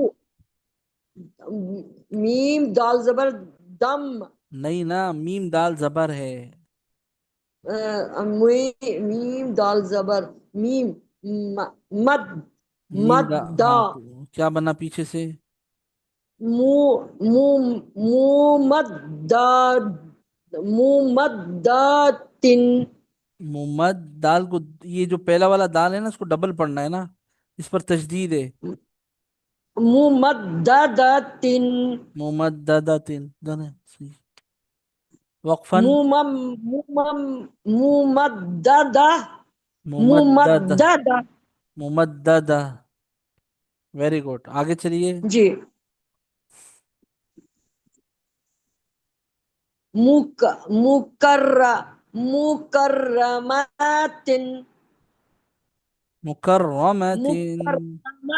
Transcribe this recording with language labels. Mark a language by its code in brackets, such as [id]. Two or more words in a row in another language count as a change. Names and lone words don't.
[ur] میم دال زبر دم نہیں نا، میم دال زبر ہے۔ میم دال زبر میم مد میم مد [ar] دا، دا [ur] ہاں تو کیا بنا پیچھے سے؟ [ar] مو مو مو مد دا مو مد دا تن [ur] محمد دال کو، یہ جو پہلا والا دال ہے نا، اس کو ڈبل پڑھنا ہے نا، اس پر تشدید ہے۔ [ar] مو مد دا دا تن محمد دادا تین دن وقفن، ممددہ ممدد، ممددہ [ur] ممددہ۔ [en] very good, [ur] آگے چلیے۔ [ar] جی مکر مکرمات مکرمت، مکرمہ